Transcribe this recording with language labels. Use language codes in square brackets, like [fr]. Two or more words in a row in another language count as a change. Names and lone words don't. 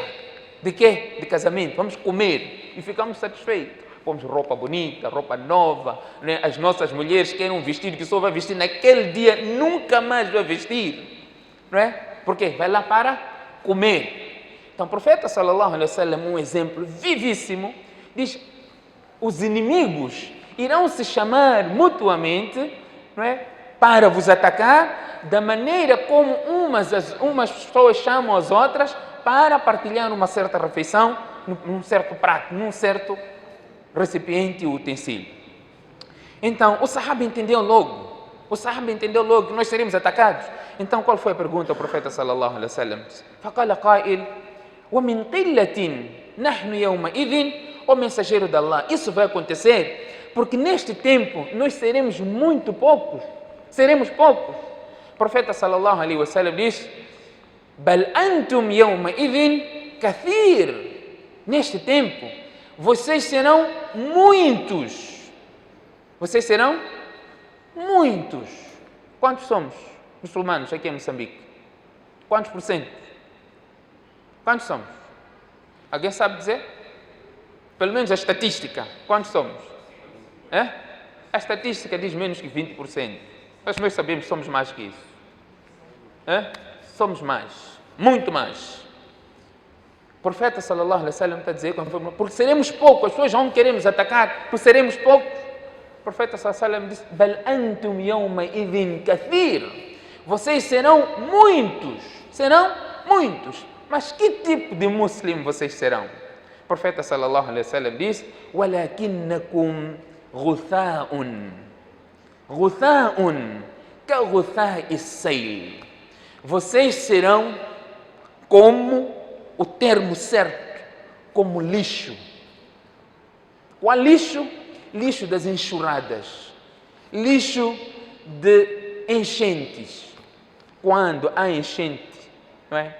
[pt] De quê? De casamento. Vamos comer e ficamos satisfeitos. Pomos roupa bonita, roupa nova, né? As nossas mulheres querem um vestido que só vai vestir naquele dia, nunca mais vai vestir, não é? Por quê? Vai lá para comer. Então o profeta [ar] صلى الله عليه وسلم, [pt] um exemplo vivíssimo, diz: os inimigos irão se chamar mutuamente, não é, para vos atacar, da maneira como umas pessoas chamam as outras para partilhar uma certa refeição, num certo prato, num certo recipiente e utensílio. Então, o Sahaba entendeu logo. O Sahaba entendeu logo que nós seríamos atacados. Então, qual foi a pergunta ao profeta [ar] صلى الله عليه وسلم? فقال قائل: ومن قلة نحن يومئذ. [pt] O mensageiro de Allah, isso vai acontecer porque neste tempo nós seremos muito poucos. Seremos poucos. O profeta [ar] صلى الله عليه وسلم [pt] diz: [ar] بل أنتم يومئذ كثير. [pt] Neste tempo vocês serão muitos. Vocês serão muitos. Quantos somos muçulmanos aqui em Moçambique? Quantos por cento? Quantos somos? Alguém sabe dizer? Pelo menos a estatística. Quantos somos? É? A estatística diz menos que 20%. Mas nós sabemos que somos mais que isso. É? Somos mais. Muito mais. O profeta [ar] صلى الله عليه وسلم [pt] está a dizer: porque seremos poucos, as pessoas vão querer nos atacar, porque seremos poucos. O profeta [ar] صلى الله عليه وسلم [pt] disse: [ar] بل أنتم يومئذ كثير. [pt] Vocês serão muitos. Serão muitos. Mas que tipo de muçulmano vocês serão? profeta [ar] صلى الله عليه وسلم [pt] diz: [ar] "ولكنكم غثاء غثاء كغثاء السيل." [pt] Vocês serão como o termo certo, como lixo. Qual lixo? Lixo das enxurradas, lixo de enchentes. Quando há enchente, não é?